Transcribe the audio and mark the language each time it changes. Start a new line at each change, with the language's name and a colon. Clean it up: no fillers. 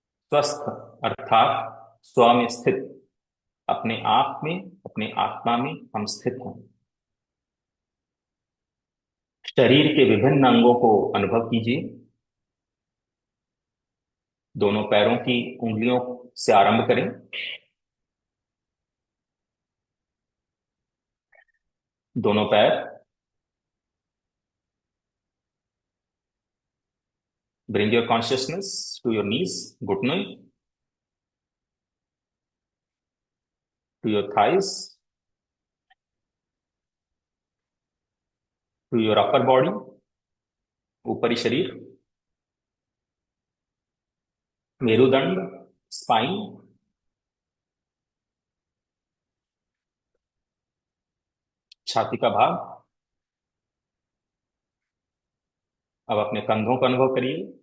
Hindi: स्वस्थ अर्थात स्व में स्थित, अपने आप में, अपने आत्मा में हम स्थित हैं। शरीर के विभिन्न अंगों को अनुभव कीजिए। दोनों पैरों की उंगलियों से आरंभ करें। दोनों पैर,
English: bring your consciousness to your knees, घुटनों, to your thighs, to your upper body,
Hindi: ऊपरी शरीर, मेरुदंड, स्पाइन, छाती का भाग। अब अपने कंधों का अनुभव करिए।